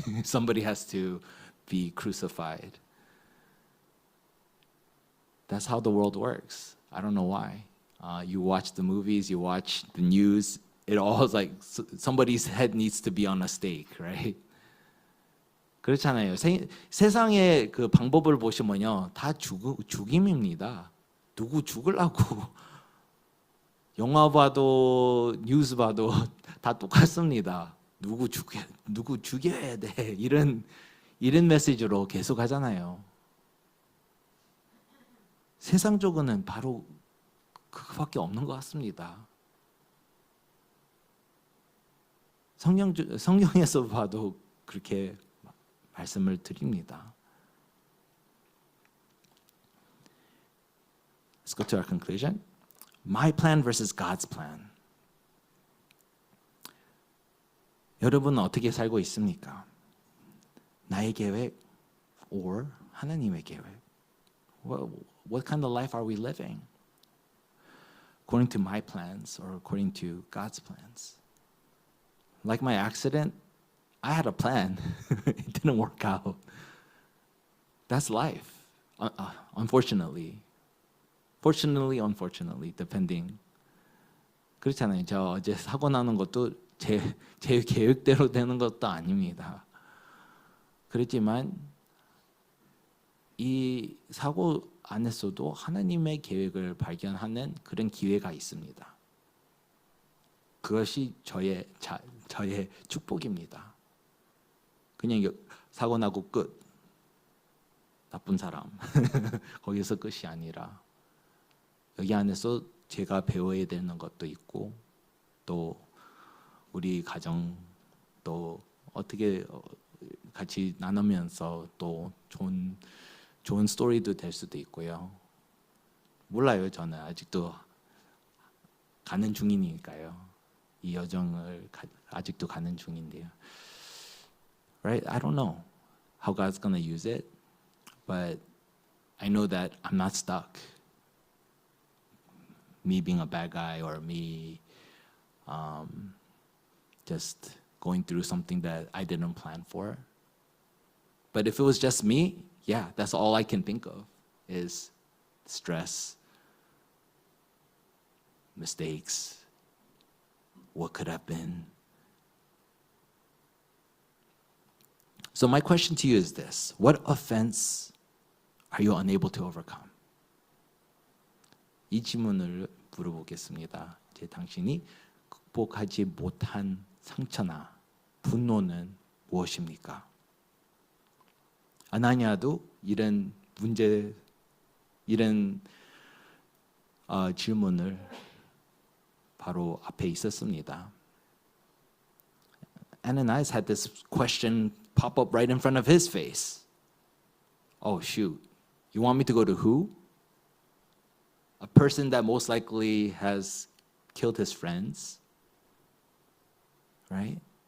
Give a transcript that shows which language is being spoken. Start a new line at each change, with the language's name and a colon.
English: Somebody has to be crucified. That's how the world works. I don't know why. You watch the movies, you watch the news, it all is like somebody's head needs to be on a stake, right?
Korean: 그렇잖아요. 세상의 그 방법을 보시면요, 다 죽임입니다. 누구 죽으려고 영화 봐도 뉴스 봐도 다 똑같습니다. 누구 죽여야 돼. 이런 메시지로 계속 하잖아요. 세상적으로는 바로 그거밖에 없는 것 같습니다. 성경에서 봐도 그렇게 말씀을 드립니다.
English: Let's go to our conclusion. My plan versus God's plan.
Korean: 여러분은 어떻게 살고 있습니까? 나의 계획 or 하나님의 계획?
English: What kind of life are we living? According to my plans or according to God's plans? Like my accident, I had a plan. It didn't work out. That's life, unfortunately. Fortunately, unfortunately, depending.
Korean: 그렇잖아요. 저 어제 사고 나는 것도 제 계획대로 되는 것도 아닙니다. 그렇지만 이 사고 안에서도 하나님의 계획을 발견하는 그런 기회가 있습니다. 그것이 저의 축복입니다. 그냥 사고 나고 끝. 나쁜 사람. 거기서 끝이 아니라 여기 안에서 제가 배워야 되는 것도 있고 또 우리 가정 또 어떻게 같이 나누면서 또 좋은 스토리도 될 수도 있고요. 몰라요. 저는 아직도 가는 중이니까요. 이 여정을 아직도 가는 중인데요.
English: Right? I don't know how God's gonna use it, but I know that I'm not stuck. Me being a bad guy or me just going through something that I didn't plan for. But if it was just me, yeah, that's all I can think of is stress, mistakes, what could have been. So my question to you is this: what offense are you unable to overcome?
Korean: 이 질문을 물어보겠습니다. 당신이 극복하지 못한 상처나 분노는 무엇입니까? 아나니아도 이런 질문을 바로 앞에 있었습니다.
English: Ananias had this question pop up right in front of his face. Oh shoot, you want me to go to who? A person that most likely has killed his friends, right?